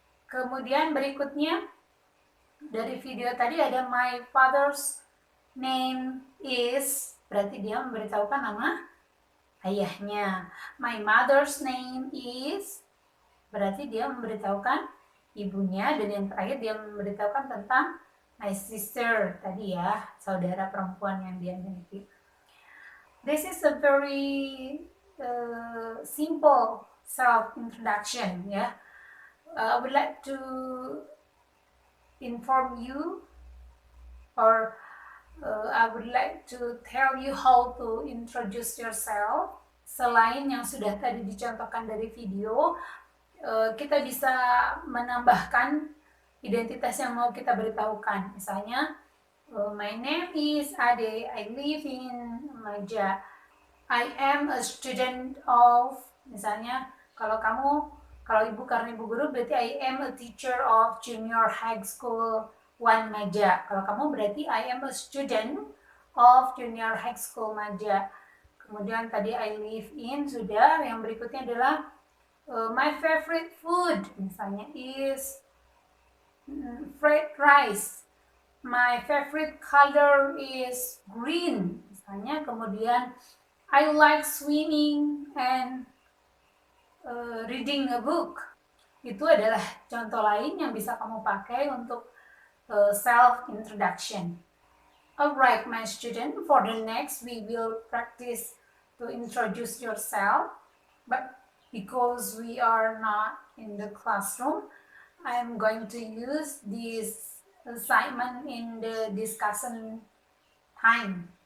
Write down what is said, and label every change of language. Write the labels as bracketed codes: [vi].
[id] Kemudian berikutnya dari video tadi ada [en] my father's name is, [id] berarti dia memberitahukan nama ayahnya. [en] My mother's name is, [id] berarti dia memberitahukan ibunya, dan yang terakhir dia memberitahukan tentang [en] my sister [id] tadi ya, saudara perempuan yang dia miliki. [en] This is a very simple self-introduction ya. I would like to inform you, or I would like to tell you how to introduce yourself. [id] Selain yang sudah tadi dicontohkan dari video, kita bisa menambahkan identitas yang mau kita beritahukan. [en] Misalnya, my name is Ade, I live in Maja, I am a student of, [id] misalnya kalau ibu karena ibu guru berarti [en] I am a teacher of junior high school 1 Maja. [id] Kalau kamu berarti [en] I am a student of junior high school Maja. [id] Kemudian tadi [en] I live in [id] sudah, yang berikutnya adalah [en] my favorite food [id] misalnya [en] is fried rice. My favorite color is green [id] misalnya. Kemudian [en] I like swimming and reading a book. [id] Itu adalah contoh lain yang bisa kamu pakai untuk self-introduction. Alright, my student, for the next we will practice to introduce yourself. But because we are not in the classroom, I'm going to use this assignment in the discussion time.